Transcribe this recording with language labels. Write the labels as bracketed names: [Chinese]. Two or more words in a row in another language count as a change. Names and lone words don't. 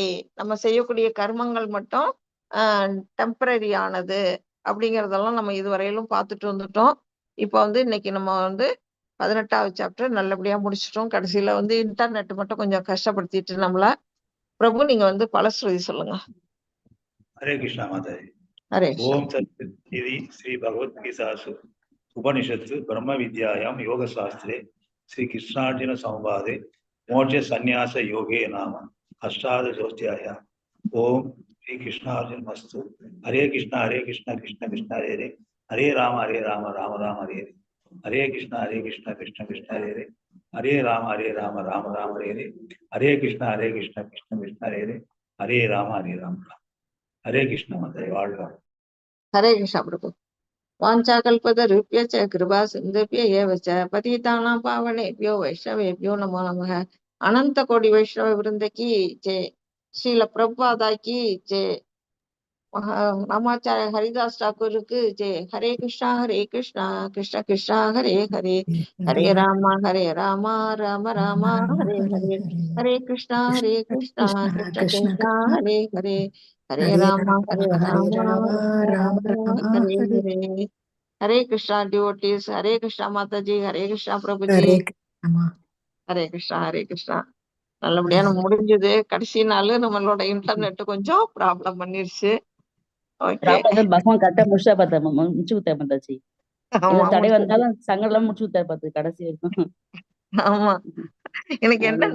[Tamil] நம்ம செய்யக்கூடிய கர்மங்கள் மட்டும் டெம்பரரி ஆனது அப்படிங்கறதெல்லாம் நம்ம இதுவரையிலும் பார்த்துட்டு வந்துட்டோம். இப்ப வந்து இன்னைக்கு நம்ம வந்து 18வது சாப்டர் நல்லபடியா முடிச்சிட்டோம். கடைசியில வந்து இன்டர்நெட் மட்டும் கொஞ்சம் கஷ்டப்படுத்திட்டு நம்மள. பிரபு நீங்க வந்து பலஸ்ருதி சொல்லுங்க. [Hindi] हरे कृष्णा माता जी। ஹரே [Sanskrit] ओम सत् इति श्री भगवत गीतासु उपनिषत्सु ब्रह्म विद्यायां योग शास्त्रे श्री कृष्णार्जुन संवादे मोक्ष संन्यास योगे नाम अष्टादशोऽध्यायः। ओम श्री कृष्णार्जुन मस्तु। हरे कृष्ण कृष्ण कृष्ण हरे हरे, हरे राम राम राम हरे हरे, हरे कृष्ण कृष्ण कृष्ण हरे हरे, हरे राम राम राम हरे हरे, हरे कृष्ण कृष्ण कृष्ण हरे हरे, हरे राम राम। [Hindi] हरे कृष्ण माता வாழ்க। हरे कृष्णा प्रभु। [Sanskrit] वाञ्छाकल्पतरुभ्यश्च कृपा सिन्धुभ्य एव च पतितानां पावनेभ्यो वैष्णवेभ्यो नमो नमः। [Hindi] अनंत कोटि वैष्णव वृंद की जय। श्रील प्रभुपादा की जय। रामाचार्य हरिदास ठाकुर की जय। [Sanskrit] हरे कृष्णा कृष्ण कृष्ण हरे हरे, हरे राम राम राम हरे हरे, हरे कृष्णा कृष्ण कृष्ण हरे हरे, हरे राम राम राम राम हरे हरे हरे। [Hindi] हरे कृष्णा डिवोटीज, हरे कृष्णा माता जी, हरे कृष्णा प्रभु जी, हरे कृष्णा हरे कृष्णा। [Tamil] நல்லபடியா நம்ம முடிஞ்சது. கடைசி நாள் நம்மளோட இன்டர்நெட் கொஞ்சம் ப்ராப்ளம் பண்ணிருச்சு. ஓகே, பகவான் கரெக்டா முடிச்சா பார்த்தா முடிச்சு கொடுத்தாரு மாதாஜி. ஆமா தடை வந்தாலும் சங்கடம் முடிச்சு கொடுத்தாரு பார்த்து கடைசி வரைக்கும். ஆமா, எனக்கு என்னன்னே